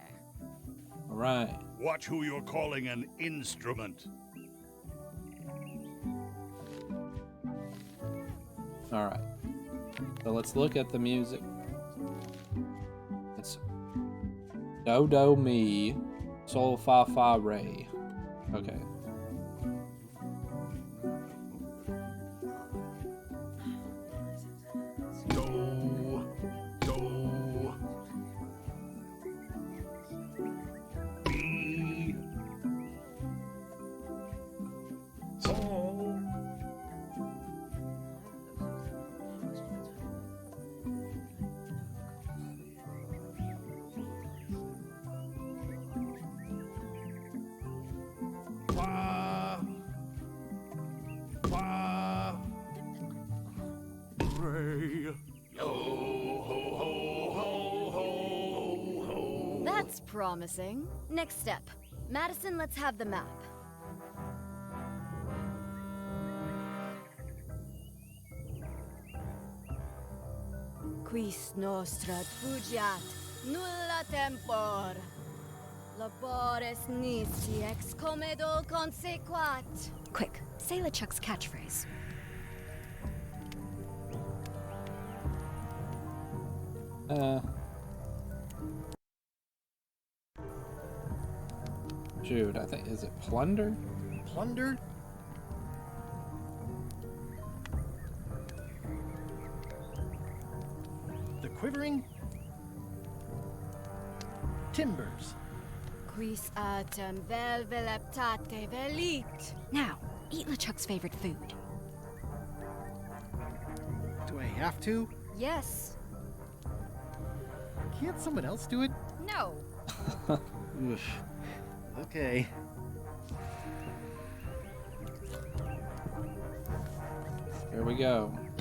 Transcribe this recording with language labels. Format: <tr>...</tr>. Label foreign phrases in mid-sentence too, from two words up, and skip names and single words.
<en>All right. Watch who you're calling an instrument. All right. So let's look at the music. It's do do mi sol fa fa re. Okay. Do, do, B, sol. Fa, fa, re. Yo ho ho ho ho ho. That's promising. Next step. Madison, let's have the map.</en> <la>Quis nostra fugiat, nulla tempor. Labores nisi ex comedo consequat.</la> <en>Quick, say LeChuck's catchphrase. Jude, I think, is it plunder? Plunder? The quivering? Timbers.</en> <la>Quis autem vel veleptate velit.</la> <en>Now, eat LeChuck's favorite food. Do I have to? Yes. Can't someone else do it? No. Oof. Okay. Here we go.</en>